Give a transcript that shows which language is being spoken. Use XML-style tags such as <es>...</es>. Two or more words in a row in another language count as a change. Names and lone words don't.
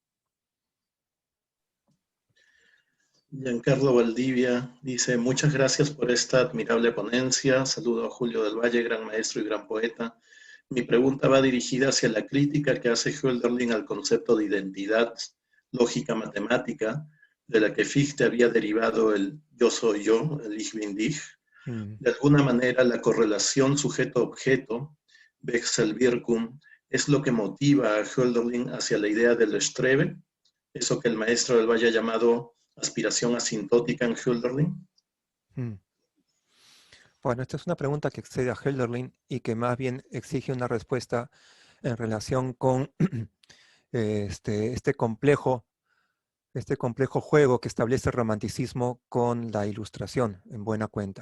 <es>Giancarlo Valdivia dice, muchas gracias por esta admirable ponencia. Saludo a Julio del Valle, gran maestro y gran poeta. Mi pregunta va dirigida hacia la crítica que hace Hölderlin al concepto de identidad, lógica matemática, de la que Fichte había derivado el yo soy yo, el</es> <de>Ich bin dich.</de> <es>De alguna manera, la correlación sujeto-objeto, Wechselwirkung, es lo que motiva a Hölderlin hacia la idea del Strebe, eso que el maestro del Valle ha llamado aspiración asintótica en Hölderlin. Bueno, esta es una pregunta que excede a Hölderlin y que más bien exige una respuesta en relación con este complejo juego que establece el romanticismo con la ilustración, en buena cuenta.</es>